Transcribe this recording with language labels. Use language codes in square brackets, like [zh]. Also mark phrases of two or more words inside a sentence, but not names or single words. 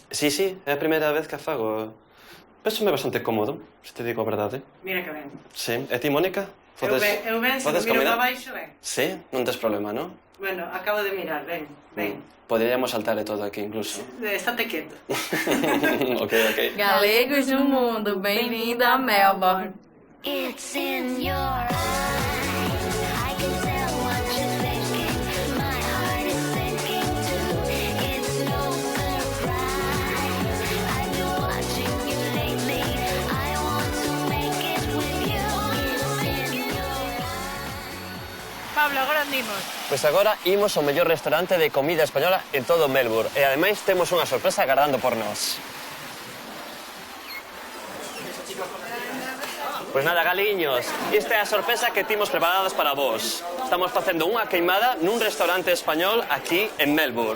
[gl] Sí, sí, é a primeira vez que fago. Pénsome bastante cómodo, se te digo a verdade. Mira que ben. Sí, e ti, Mónica? Eu ben, se me miro para baixo, ben. Sí, non tes problema, non? Bueno, acabo de mirar, ben, ben. Poderíamos saltarle todo aquí, incluso. Estate quieto. Ok. Galegos no mundo, bem-vindo a Melbourne. [en] It's in your eyes. I can tell what you're thinking. My heart is sinking too. It's no surprise. I've been watching you lately. I want to make it with you. It's in your eyes. [gl] Pablo, agora andimos. Pois agora imos ao mellor restaurante de comida española en todo Melbourne. E ademais temos unha sorpresa agardando por nós. Pois nada, galiños, esta é a sorpresa que timos preparadas para vos. Estamos facendo unha queimada nun restaurante español aquí en Melbourne.